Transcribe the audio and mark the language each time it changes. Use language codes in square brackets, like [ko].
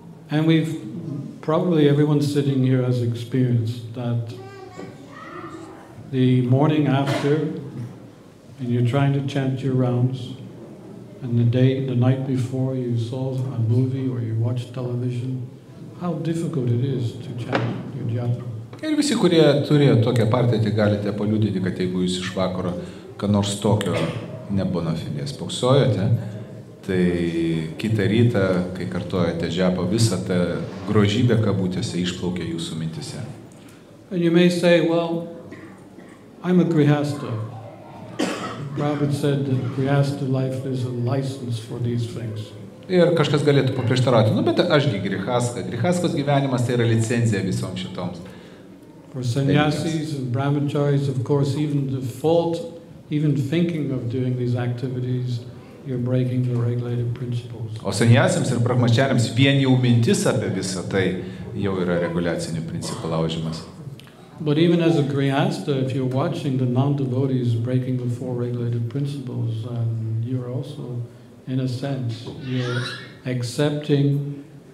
[en] And probably everyone sitting here has experienced that the morning after, and you're trying to chant your rounds, and the night before you saw a movie or you watched television, how difficult it is to chant your japa. [lt] Ir visi, kurie turi tokią patirtį, galite paliudyti, kad jeigu jūs iš vakaro, ką nors tokio nebonafilės spoksojote, tai kitą rytą, kai kartojate džapą, visą tą grožybę kabutėse išplaukia jūsų mintise. [en] And you may say, well, I'm a grihasta. Prabhupada said that grihasta life is a license for these things. [lt] Ir kažkas galėtų paprieštarauti, bet ašgi grihaska. Grihaskos gyvenimas tai yra licenzija visoms šitoms. [en] For sannyasis and brahmacharis, of course, even thinking of doing these activities, you're breaking the regulated principles. [lt] O sannyasiams ir brahmachariams vien jau mintis apie visą tai jau yra reguliacinių principų laužimas. [en] But even as a grihasta, if you're watching the non-devotees breaking the four regulated principles, you're also, in a sense, you're accepting